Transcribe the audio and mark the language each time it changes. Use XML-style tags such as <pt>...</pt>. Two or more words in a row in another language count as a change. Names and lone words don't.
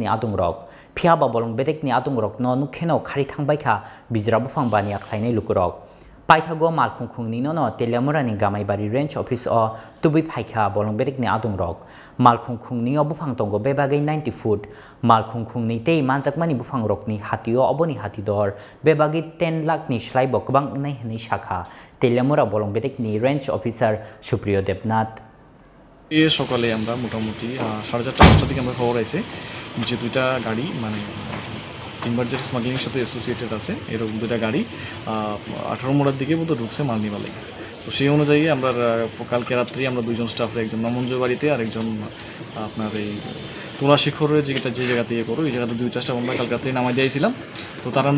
<trp>adungrok phiaba bolong bedekni adungrok no nukheno khari thangbaikha bijra bufang bania khlainai lukurok Paithago malkhung khungnino no telemura ni gamaibari</trp> <en>range office</en> <trp>o tubui phaikha bolong bedekni adungrok malkhung khungni bufang tongo bebagei 90 foot malkhung khungni tei manjakmani bufang rokni hatio oboni hatidor bebagei 10 lakh ni slaibo kwbang nai hini shakha telemura bolong bedekni</trp> <en>range officer</en> <trp>Supriyo Debnath</trp> <bn>এই সকালে আমরা মোটামুটি 4:30-5টার দিকে আমরা খবর আইছে যে দুইটা গাড়ি মানে</bn> <en>emergency smuggling</en> <bn>এর সাথে অ্যাসোসিয়েটেড আছে এরকম দুইটা গাড়ি 18 মোড়ার দিকে মতো ঢুকছে মালনিবালে তো সেই অনুযায়ী আমরা কালকে রাত্রি আমরা দুইজন স্টাফের একজন নমঞ্জয় বাড়িতে আর একজন আপনার এই চীনি খোরের যে জায়গাতে করো এই জায়গাতে দুইটা স্টাফ আমরা কালকে রাত্রি নামাই দিয়েছিলাম তো তার আমরা</bn>